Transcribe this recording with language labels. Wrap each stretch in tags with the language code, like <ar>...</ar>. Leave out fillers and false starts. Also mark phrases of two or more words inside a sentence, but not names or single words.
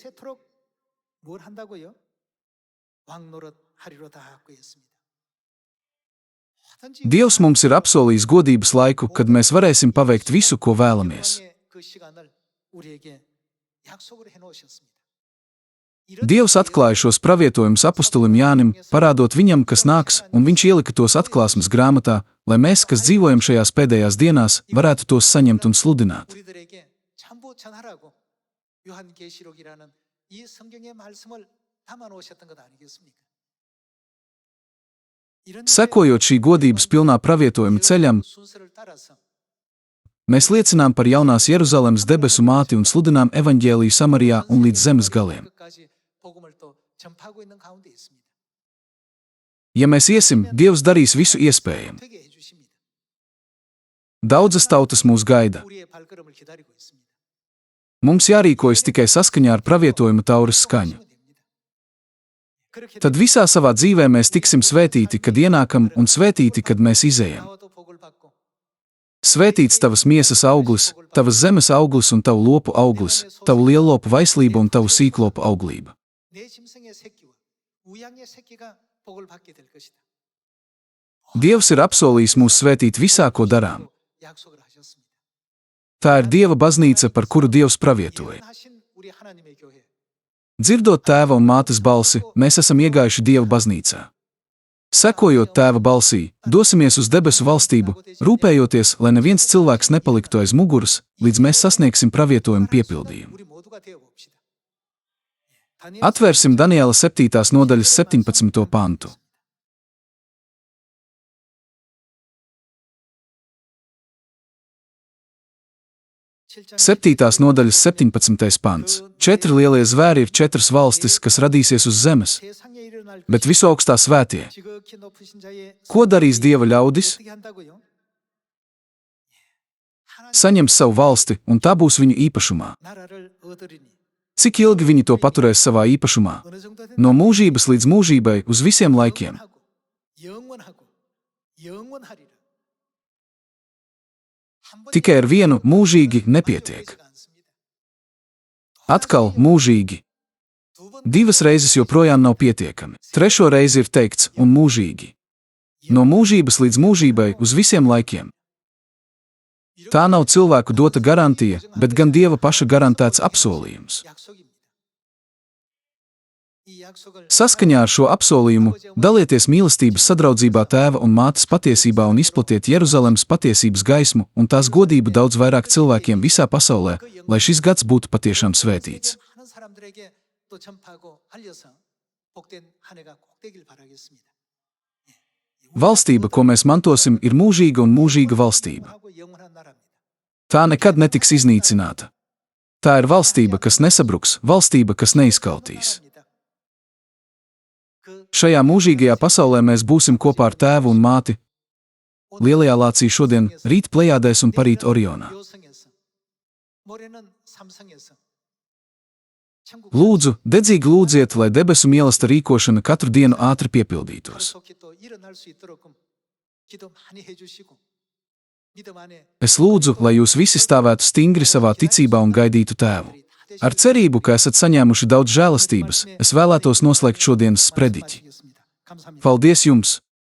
<lv>Dievs mums ir apsolījis godības laiku, kad mēs varēsim paveikt visu, ko vēlamies. Dievs atklāja šos pravietojumus apustulim Jānim, parādot viņam, kas nāks, un viņš ielika tos atklāsmes grāmatā, lai mēs, kas dzīvojam šajās pēdējās dienās, varētu tos saņemt un sludināt.</lv> <ko>우리들에게 전부 전하라고 요한계시록이라는 이 성경의 말씀을 담아 놓으셨던 것 아니겠습니까? 이런</ko> <lv>Sekojot šī godības pilnā pravietojuma ceļam,</lv> <ko>순서를 따라서</ko> <lv>mēs liecinām par jaunās Jeruzalemes debesu māti un sludinām evaņģēliju Samarijā un līdz zemes galiem.</lv> <ko>끝까지 복음을 또 전파하고 있는 가운데 있습니다.</ko> <lv>Ja mēs iesim, Dievs darīs visu iespējamu.</lv> <ko>되게 해 주십니다.</ko> <lv>Daudzas tautas mūs gaida.</lv> <ko>우리의 발걸음을 기다리고 있습니다.</ko> <lv>Mums jārīkojas tikai saskaņā ar pravietojuma tauras skaņu.</lv> <ko>그렇게</ko> <lv>Tad visā savā dzīvē mēs tiksim svētīti, kad ienākam, un svētīti, kad mēs izejam.</lv> <ko>나와도 복을 받고</ko> <lv>Svētīts tavas miesas auglis, tavas zemes auglis un tavu lopu auglis, tavu lielopu vaislība un tavu sīklopu auglība.</lv> <ko>내 짐승의 새끼와 우양의 새끼가 복을 받게 될 것이다.</ko> <lv>Dievs ir apsolījis mūs svētīt visā, ko darām.</lv> <ko>약속을 하셨습니다.</ko> <lv>Tā ir Dieva baznīca, par kuru Dievs pravietoja.</lv> <ko>예언하신 우리 하나님의 교회.</ko> <lv>Dzirdot tēva un mātes balsi, mēs esam iegājuši Dieva baznīcā. Sekojot tēva balsī, dosimies uz debesu valstību, rūpējoties, lai neviens cilvēks nepaliktu aiz muguras, līdz mēs sasniegsim pravietojumu piepildījumu.</lv> <ko>우리 모두가 되어 봅시다.</ko> <lv>Atvērsim Daniela 7. nodaļas 17. pantu. Septītās nodaļas 17. pants. 4 lielie zvēri ir 4 valstis, kas radīsies uz zemes,</lv> <ko>세상에 일어날</ko> <lv>bet visaugstā svētie.</lv> <ko>지극히 높으신 자의</ko> <lv>Ko darīs Dieva ļaudis?</lv> <ko>어떻게 한다고요?</ko> <lv>Saņems savu valsti, un tā būs viņu īpašumā.</lv> <ko>나라를 얻으리니</ko> <lv>Cik ilgi viņi to paturēs savā īpašumā?</lv> <ko>어느 정도 된다?</ko> <lv>No mūžības līdz mūžībai, uz visiem laikiem.</lv> <ko>영원하고 영원하리라. 한 번</ko> <lv>Tikai ar vienu mūžīgi nepietiek. Atkal mūžīgi.</lv> <ko>두 번</ko> <lv>2 reizes joprojām nav pietiekami. 3. reizi ir teikts un mūžīgi. No mūžības līdz mūžībai, uz visiem laikiem. Tā nav cilvēku dota garantija, bet gan Dieva paša garantēts apsolījums.</lv> <ko>약속입니다. 이 약속을</ko> <lv>Saskaņā ar šo apsolījumu dalieties mīlestības sadraudzībā tēva un mātes patiesībā un izplatiet Jeruzalemes patiesības gaismu un tās godību daudz vairāk cilvēkiem visā pasaulē, lai šis gads būtu patiešām svētīts.</lv> <ko>많은 사람들에게 또 전파하고 알려서 복된 한 해가 꼭 되길 바라겠습니다.</ko> <lv>Valstība, ko mēs mantosim, ir mūžīga un mūžīga valstība.</lv> <ko>하고 영원한 나라입니다.</ko> <lv>Tā nekad netiks iznīcināta. Tā ir valstība, kas nesabruks, valstība, kas neizkautīs.</lv> <ko>그</ko> <lv>Šajā mūžīgajā pasaulē mēs būsim kopā ar tēvu un māti, lielajā lācī šodien, rīt Plejādēs un parīt Orionā.</lv> <ko>요성에서 모레는 삼성에서 천국</ko> <lv>Lūdzu, dedzīgi lūdziet, lai debesu mīlesta rīkošana katru dienu ātri piepildītos.</lv> <ko>속히 또 일어날 수 있도록 기도 많이 해주시고 믿음 안에</ko> <lv>Es lūdzu, lai jūs visi stāvētu stingri savā ticībā un gaidītu tēvu. Ar cerību, ka esat saņēmuši daudz žēlastības, es vēlētos noslēgt šodienas sprediķi.</lv> <ko>감사합니다.</ko> <lv>Paldies jums!</lv>